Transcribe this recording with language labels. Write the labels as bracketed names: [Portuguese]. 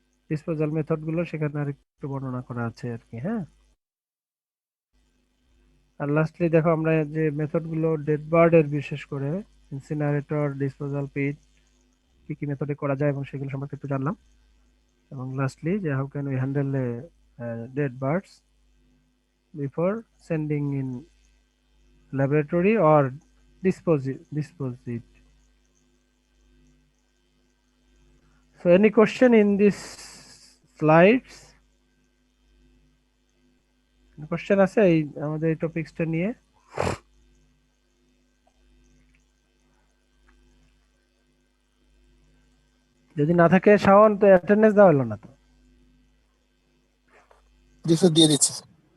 [Bangla] Disposal method গুলো সেখানে আর একটু বর্ণনা করা আছে আর কি। হ্যাঁ, আর লাস্টলি দেখো আমরা যে মেথড গুলো ডেড বার্ড এর, বিশেষ করে ইনসিনারেটর, ডিসপোজাল পিট, কি কি মেথডে করা যায় এবং সেগুলো সম্পর্কে একটু জানলাম। এবং লাস্টলি যে [English] How can we handle dead birds before sending in laboratory or dispose it. So any question in this slides? [Bangla] Question আছে এই আমাদের এই টপিকসটা নিয়ে? যদি না থাকে শাওন, তো অ্যাটেন্ডেন্স দেওয়া হলো না তো। জি স্যার, দিয়ে দিচ্ছি স্যার।